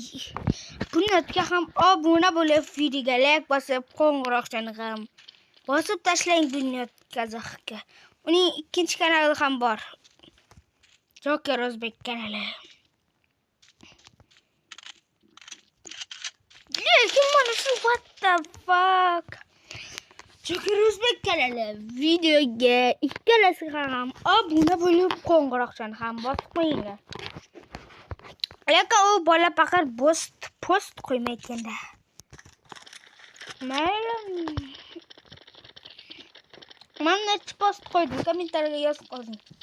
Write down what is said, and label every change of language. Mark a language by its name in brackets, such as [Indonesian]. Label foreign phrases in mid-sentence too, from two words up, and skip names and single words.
[Uzbek] Bunyodga ham obuna bo'lib, videoga like bosib, qo'ng'iroqchani ham bosib tashlang Bunyod Kazaqqa. Uning ikkinchi kanali ham bor. Joker O'zbek kanali. Lekin mana shu [English] what the fuck? [Uzbek] Joker O'zbek kanali videoga ikkalasiga ham obuna bo'lib, qo'ng'iroqchani ham bosib qo'yinglar. Lekin u bola faqat post qo'ymaydi-da. Mayli. Men necha post qo'ydim, kommentariyaga yozib qo'ying.